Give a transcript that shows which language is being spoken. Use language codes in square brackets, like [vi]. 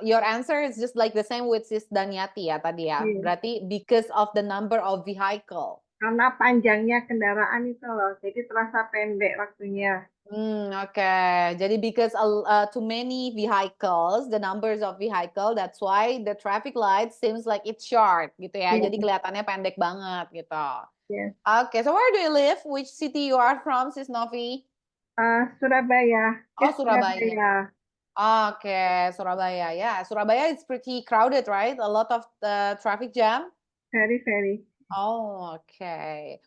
[en] Your answer is just like the same with Sis Daniati ya tadi ya. [id] Iya. [en] Berarti because of the number of vehicle. [id] Karena panjangnya kendaraan itu loh, jadi terasa pendek waktunya. [en] Okay. Jadi because too many vehicles, the numbers of vehicle, that's why the traffic light seems like it's short gitu ya. [id] Iya. Jadi kelihatannya pendek banget gitu. [en] Yes. Okay, so where do you live? Which city you are from, Sis Novi? Surabaya. Oh, Surabaya. Okay, Surabaya. Yeah, Surabaya is pretty crowded, right? A lot of traffic jam. Very, very. Oh, okay.